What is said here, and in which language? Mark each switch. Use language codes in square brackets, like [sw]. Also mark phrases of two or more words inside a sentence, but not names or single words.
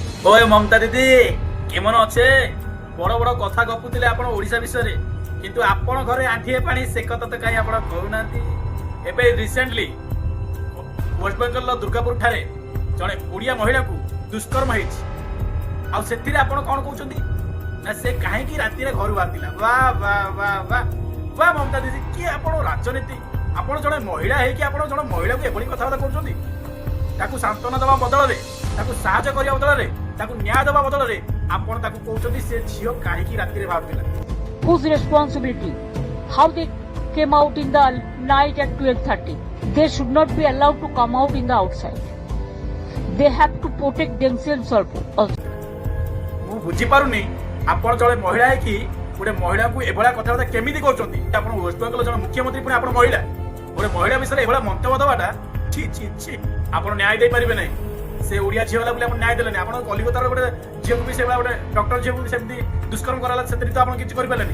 [bn] ওই মমতা দিদি কেমন আছে? বড় বড় কথা [or] গপুଥିଲେ ଆପଣ ଓଡ଼ିଶା ବିଷୟରେ, କିନ୍ତୁ ଆପଣ ଘରେ ଆଣ୍ଠିଏ ପାଣି ସେ କଥା ତ କାହିଁ ଆପଣ କହୁନାହାନ୍ତି। ଏବେ ରିସେଣ୍ଟଲି ୱେଷ୍ଟବେଙ୍ଗଲର ଦୁର୍ଗାପୁର ଠାରେ ଜଣେ ଓଡ଼ିଆ ମହିଳାକୁ ଦୁଷ୍କର୍ମ ହେଇଛି, ଆଉ ସେଥିରେ ଆପଣ କଣ କହୁଛନ୍ତି ନା ସେ କାହିଁକି ରାତିରେ ଘରୁ ବାହାରିଥିଲା। ବା ବା ବା ବା ବା ମମତା ଦିଦି କି ଆପଣ ରାଜନୀତି, ଆପଣ ଜଣେ ମହିଳା ହେଇକି ଆପଣ ଜଣେ ମହିଳାକୁ ଏଭଳି କଥାବାର୍ତ୍ତା କରୁଛନ୍ତି। ତାକୁ ସାନ୍ତ୍ୱନା ଦେବା ବଦଳରେ, ତାକୁ ସାହାଯ୍ୟ କରିବା ବଦଳରେ, ତାକୁ ନ୍ୟାୟ ଦେବା ବଦଳରେ ଆପଣ ତାକୁ କହୁଛନ୍ତି ସେ ଝିଅ କାହିଁକି ରାତିରେ ବାହାରୁଥିଲା। [en] Whose responsibility? How they came out in the night at 12:30? They should not be allowed to come out in the outside. They have to protect themselves also. [or] ମୁଁ ବୁଝିପାରୁନି ଆପଣ ଜଣେ ମହିଳା ହେଇକି ଗୋଟେ ମହିଳାକୁ ଏଭଳିଆ କଥାବାର୍ତ୍ତା କେମିତି କରୁଛନ୍ତି। ଆପଣ ୱେଷ୍ଟବେଙ୍ଗଲ ଜଣେ ମୁଖ୍ୟମନ୍ତ୍ରୀ, ପୁଣି ଆପଣ ମହିଳା, ଗୋଟେ ମହିଳା ବିଷୟରେ ଏଭଳିଆ ମନ୍ତବ୍ୟ ଦେବାଟା ଛି ଛି ଛି। ଆପଣ ନ୍ୟାୟ ଦେଇପାରିବେ ନାହିଁ। ସେ ଓଡ଼ିଆ ଝିଅ ହେଲା ବୋଲି ଆପଣ ନ୍ୟାୟ ଦେଲେନି। ଆପଣ କଲିକତାର ଗୋଟେ ଝିଅକୁ ବି ସେଭଳିଆ ଗୋଟେ ଡକ୍ଟର ଝିଅକୁ ବି ସେମିତି ଦୁଷ୍କର୍ମ କରାଲା, ସେଥିରେ ତ ଆପଣ କିଛି କରିପାରିଲେନି।